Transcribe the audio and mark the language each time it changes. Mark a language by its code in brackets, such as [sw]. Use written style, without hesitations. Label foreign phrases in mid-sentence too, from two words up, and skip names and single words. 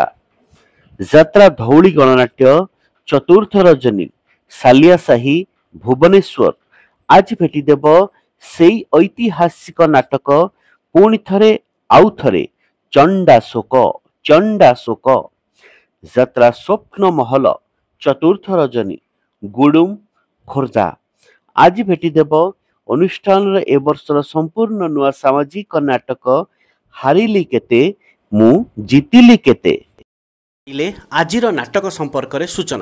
[or] ଯାତ୍ରା ଧଉଳି ଗଣନାଟ୍ୟ ଚତୁର୍ଥ ରଜନୀ ସାଲିଆସାହି ଭୁବନେଶ୍ୱର। ଆଜି ଭେଟିଦେବ ସେଇ ଐତିହାସିକ ନାଟକ ପୁଣି ଥରେ ଆଉ ଥରେ ଚଣ୍ଡାଶୋକ। ଯାତ୍ରା ସ୍ୱପ୍ନ ମହଲ ଚତୁର୍ଥ ରଜନୀ ଗୁଡୁମ୍ ଖୋର୍ଦ୍ଧା। ଆଜି ଭେଟିଦେବ ଅନୁଷ୍ଠାନର ଏ ବର୍ଷର ସମ୍ପୂର୍ଣ୍ଣ ନୂଆ ସାମାଜିକ ନାଟକ ହାରିଲି କେତେ ମୁଁ ଜିତିଲି କେତେ। ଆଜିର ନାଟକ ସମ୍ପର୍କରେ ସୂଚନା।